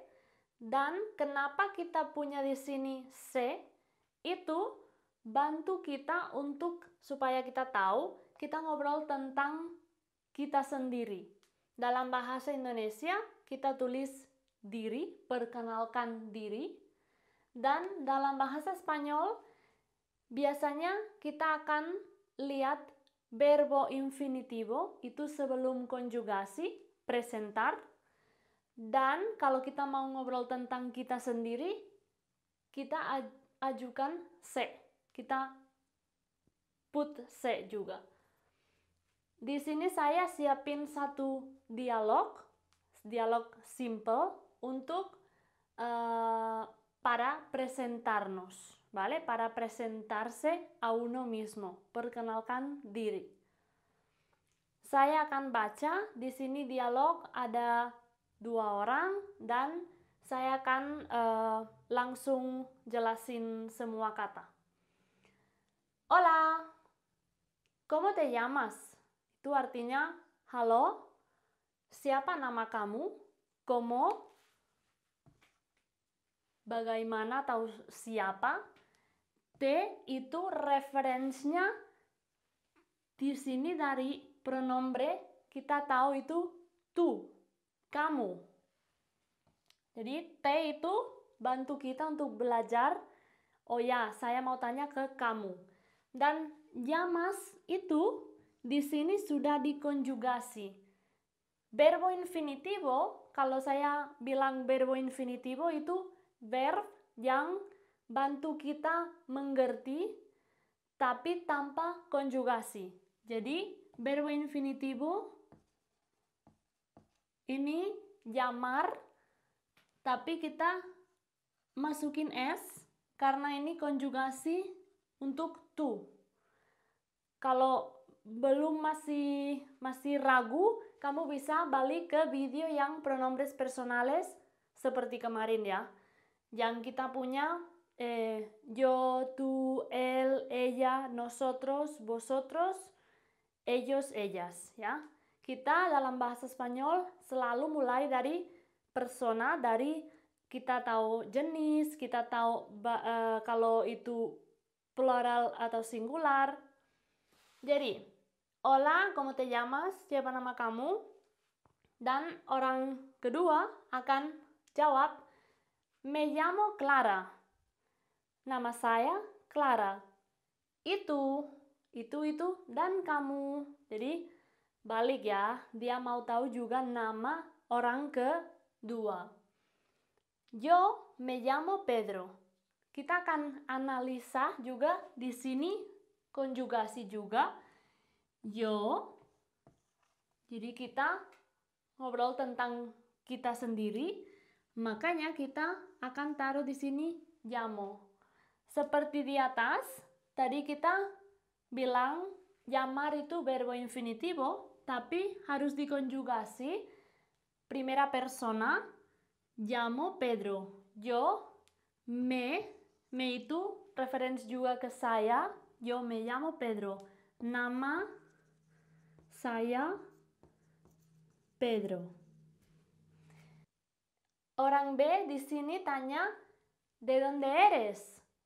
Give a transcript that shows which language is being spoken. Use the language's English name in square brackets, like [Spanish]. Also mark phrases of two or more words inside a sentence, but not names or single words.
[Indonesian] Dan kenapa kita punya di sini se, itu bantu kita untuk supaya kita tahu kita ngobrol tentang kita sendiri. Dalam bahasa Indonesia kita tulis diri, perkenalkan diri. Dan dalam bahasa Spanyol biasanya kita akan lihat [Spanish] verbo infinitivo [Indonesian] itu sebelum konjugasi, presentar. Dan kalau kita mau ngobrol tentang kita sendiri, kita ajukan se. Kita put se juga. Di sini saya siapin satu dialog simple untuk [Spanish] para presentarnos, ¿vale? Para presentarse a uno mismo, [Indonesian] perkenalkan diri. Saya akan baca, di sini dialog ada 2 orang dan saya akan langsung jelasin semua kata. [Spanish] Hola, ¿cómo te llamas? [Indonesian] Itu artinya, halo, siapa nama kamu? ¿Cómo? Bagaimana atau siapa. T itu referensinya di sini dari pronombre kita tahu itu tu, kamu. Jadi T itu bantu kita untuk belajar. Oh ya, saya mau tanya ke kamu. Dan llamas itu di sini sudah dikonjugasi. [Spanish] Verbo infinitivo, [Indonesian] kalau saya bilang [Spanish] verbo infinitivo [Indonesian] itu verb yang bantu kita mengerti tapi tanpa konjugasi. Jadi [Spanish] verbo infinitivo [Indonesian] ini llamar tapi kita masukin s karena ini konjugasi untuk tu. Kalau belum masih ragu, kamu bisa balik ke video yang [Spanish] pronombres personales [Indonesian] seperti kemarin ya. Yang kita punya [Spanish] yo, tú, él, ella, nosotros, vosotros, ellos, ellas ya. [Indonesian] Kita dalam bahasa Spanyol selalu mulai dari persona, dari kita tahu jenis, kita tahu kalau itu plural atau singular. Jadi, [Spanish] hola, ¿cómo te llamas? [Indonesian] Siapa nama kamu? Dan orang kedua akan jawab, [Spanish] me llamo Clara. [Indonesian] Nama saya Clara. Itu, dan kamu. Jadi, balik ya. Dia mau tahu juga nama orang kedua. [Spanish] Yo me llamo Pedro. [Indonesian] Kita akan analisa juga di sini konjugasi juga. [Spanish] Yo. [Indonesian] Jadi kita ngobrol tentang kita sendiri. Makanya kita akan taruh di sini llamo. Seperti di atas, tadi kita bilang llamar itu [Spanish] verbo infinitivo, [Indonesian] tapi harus dikonjugasi. [Spanish] Primera persona, llamo Pedro. [Indonesian] Yo, me itu referensi juga ke saya. [Spanish] Yo me llamo Pedro. [Indonesian] Nama saya Pedro. Orang B di sini tanya, [Spanish] ¿de dónde eres?